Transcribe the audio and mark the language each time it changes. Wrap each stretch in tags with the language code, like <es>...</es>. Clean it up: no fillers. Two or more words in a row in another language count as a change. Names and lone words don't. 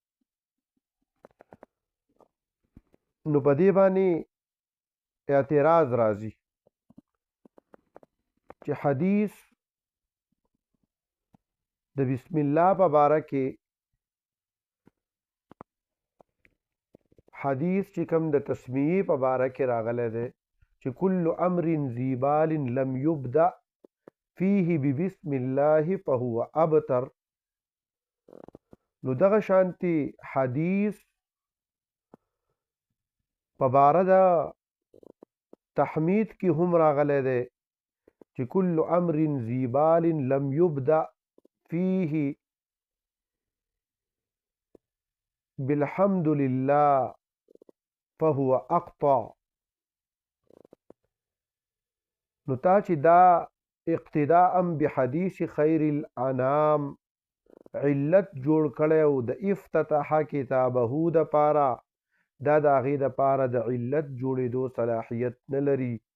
<ps>نو په دې باندې اعتراض راځي چې حدیث د بسم الله په باره کې، حدیث چې کوم د تسمیې په باره کې راغلی دی چې</ps> <ar>کل امر ذی بال لم یبدأ فیه ببسم الله فهو ابتر،</ar> <ps>نو دغه شانتي حدیث په باره د تحمید کې هم راغلی دی چې</ps> <ar>کل امر ذی بال لم یبدأ فیه بالحمد لله فهو اقطع.</ar> <ps>نو تا چې دا</ps> <ar>اقتداء بحدیث خیر الانام</ar> <ps>علت جوړ کړی او د افتتاح کتابه د پاره، دا د هغې د پاره د علت جوړېدو صلاحیت نه لري،</ps>